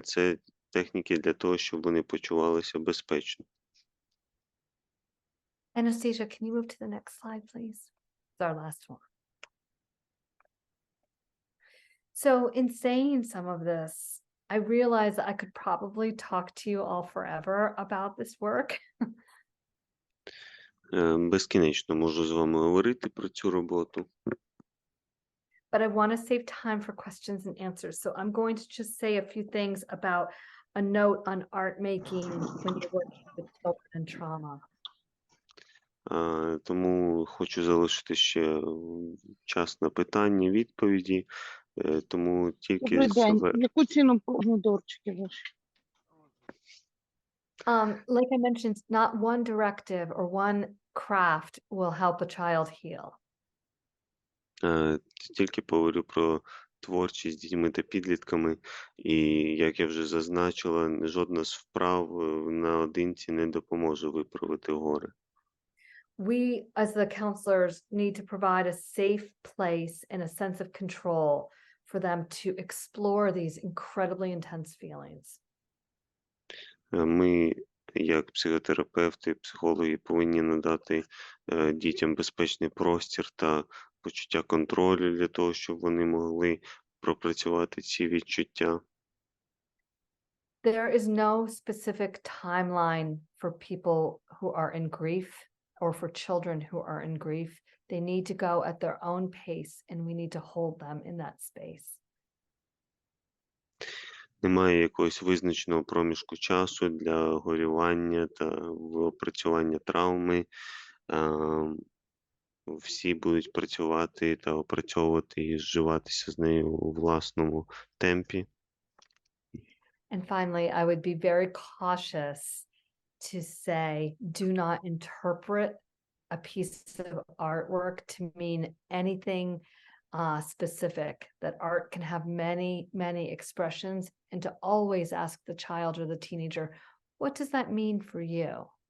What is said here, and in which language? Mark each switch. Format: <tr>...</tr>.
<uk>Це техніки для того, щоб вони почувалися безпечно.</uk> <en>Anastasia, can you move to the next slide, please? It's our last one. So in saying some of this, I realized I could probably talk to you all forever about this work.</en> <uk>Безкінечно можу з вами говорити про цю роботу.</uk> <en>But I want to save time for questions and answers. So I'm going to just say a few things about a note on art making when you're working with children and trauma.</en> <uk>Тому хочу залишити ще час на питання, відповіді. Тому тільки Добрий день. Яку ціну помідорчики ваші?</uk> <en>Like I mentioned, not one directive or one craft will help a child heal.</en> <uk>Тільки поговорю про творчість з дітьми та підлітками. І, як я вже зазначила, жодна з вправ наодинці не допоможе виправити горе.</uk> <en>We, as the counselors, need to provide a safe place and a sense of control for them to explore these incredibly intense feelings.</en> <uk>Ми, як психотерапевти, психологи, повинні надати дітям безпечний простір та почуття контролю для того, щоб вони могли пропрацювати ці відчуття.</uk> <en>There is no specific timeline for people who are in grief or for children who are in grief. They need to go at their own pace, and we need to hold them in that space.</en> <uk>Немає якогось визначеного проміжку часу для горювання та опрацювання травми. Всі будуть працювати та опрацьовувати і зживатися з нею у власному темпі.</uk> <en>And finally, I would be very cautious to say, do not interpret a piece of artwork to mean anything specific, that art can have many, many expressions, and to always ask the child or the teenager, what does that mean for you?</en>